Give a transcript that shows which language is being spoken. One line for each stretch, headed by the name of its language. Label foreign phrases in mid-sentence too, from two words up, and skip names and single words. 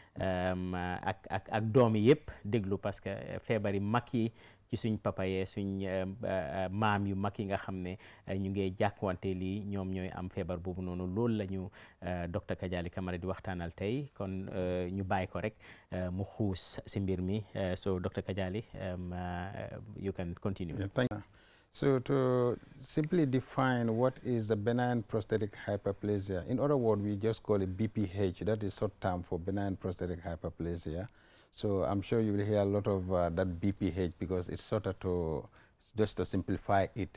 Wolof: ak doom yi yëpp déglu parce que feebar yi mag yi ci suñ papa yee suñ maam yu mag yi nga xam ne ñu ngi jàkkuwante lii ñoom ñooy am feebar boobu noonu loolu la ñu docteur Kadiali Camara di waxtaanal tey kon ñu bàyyi ko rek mu xuus si mbir mi so docteur Kadiali
English: you can continue. Yeah, thank you. So to simply define what is the benign prostatic hyperplasia, in other words, we just call it BPH. That is short term for benign prostatic hyperplasia. So I'm sure you will hear a lot of that BPH because it's shorter to just to simplify it.